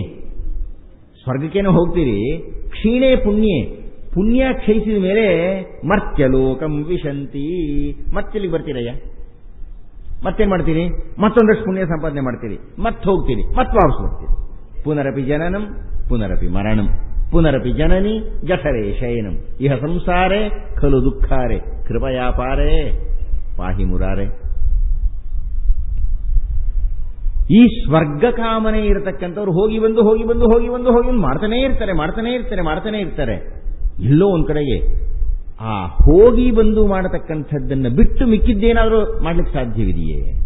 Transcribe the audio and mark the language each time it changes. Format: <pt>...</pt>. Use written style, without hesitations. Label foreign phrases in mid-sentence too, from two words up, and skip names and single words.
<kn>ಸ್ವರ್ಗಕ್ಕೇನೋ ಹೋಗ್ತೀರಿ,</kn> <sa>ಕ್ಷೀಣೆ ಪುಣ್ಯೆ,</sa> <kn>ಪುಣ್ಯ ಕ್ಷಯಿಸಿದ ಮೇಲೆ</kn> <sa>ಮರ್ತ್ಯಲೋಕಂ ವಿಶಂತಿ.</sa> <kn>ಮತ್ತೆಲ್ಲಿಗೆ ಬರ್ತೀರಯ್ಯ? ಮತ್ತೇನ್ ಮಾಡ್ತೀರಿ? ಮತ್ತೊಂದಷ್ಟು ಪುಣ್ಯ ಸಂಪಾದನೆ ಮಾಡ್ತೀರಿ, ಮತ್ತೆ ಹೋಗ್ತೀರಿ, ಮತ್ತೆ ವಾಪಸ್ ಬರ್ತೀರಿ.</kn> <sa>ಪುನರಪಿ ಜನನಂ ಪುನರಪಿ ಮರಣಂ. ಪುನರಪಿ ಜನನಿ ಜಠರೇ ಶಯನಂ ಇಹ ಸಂಸಾರೇ ಖಲು ದುಃಖಾರೆ ಕೃಪಯಾಪಾರೇ ಪಾಹಿ ಮುರಾರೆ.</sa> <kn>ಈ ಸ್ವರ್ಗ ಕಾಮನೆ ಇರತಕ್ಕಂಥವ್ರು ಹೋಗಿ ಬಂದು ಮಾಡ್ತಾನೇ ಇರ್ತಾರೆ. ಎಲ್ಲೋ ಒಂದ್ ಕಡೆಗೆ ಆ ಹೋಗಿ ಬಂದು ಮಾಡತಕ್ಕಂಥದ್ದನ್ನು ಬಿಟ್ಟು ಮಿಕ್ಕಿದ್ದೇನಾದರೂ ಮಾಡ್ಲಿಕ್ಕೆ ಸಾಧ್ಯವಿದೆಯೇ?</kn>